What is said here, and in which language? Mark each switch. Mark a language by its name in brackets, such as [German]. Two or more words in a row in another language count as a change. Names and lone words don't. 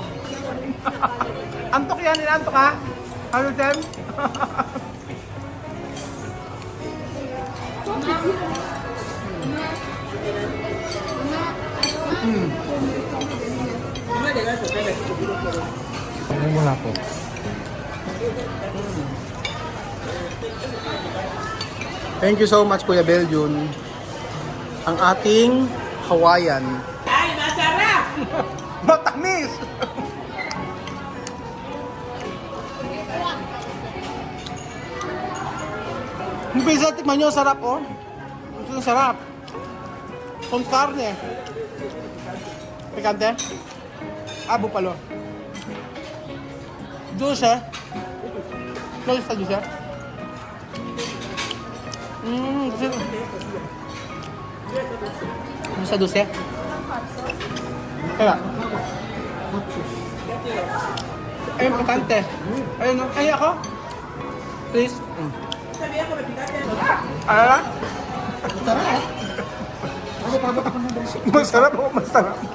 [Filipino] Antok yan, inantok ha? Ano, Tem? Ano muna po? [English] Thank you so much, [Filipino] Kuya Beljun. Ang ating Hawaiian. Ay, masarap! Matamis! Yung pizza, tikman nyo, sarap oh. Ang sarap. [Spanish] Con carne. Picante? Ah, bupalo. Dulce. Dulce sa dulce. Dulce. Dulce, dulce. [Filipino] Kaya. Ayun, picante. Ayun, ay ako. Please. Ano? Masarap o masarap?